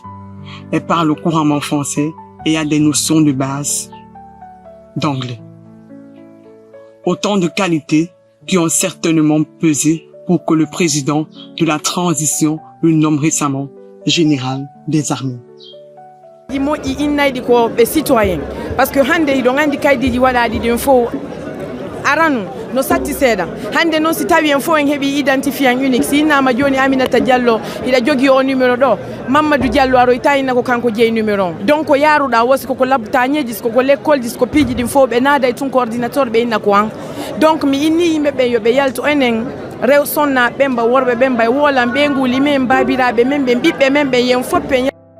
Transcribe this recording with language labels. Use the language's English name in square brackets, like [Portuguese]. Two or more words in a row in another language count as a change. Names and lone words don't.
[French] Elle parle couramment français et a des notions de base d'anglais. Autant de qualités qui ont certainement pesé pour que le président de la transition le nomme récemment général des armées. Parce que [Fula] aranu no satti seeda hande non si tawi en fo en heɓi [French] identifiant unique [Fula] si innama joni Aminata Diallo ila jogi o numéro ɗo Mamadou Diallo aroyta inna ko kanko jeeyi numéro on donc yaruɗa wosi koko labtañeji koko l'école ji ko piiji ɗin fo ɓe naada e tun ko ordinateur ɓe inna ko an donc mi inni yimɓeɓe yoɓe yalto enen rew sonna ɓemba worɓe ɓemba e wolan ɓe nguli men babiraɓe men ɓe ɓiɓɓe men ɓe yen foppe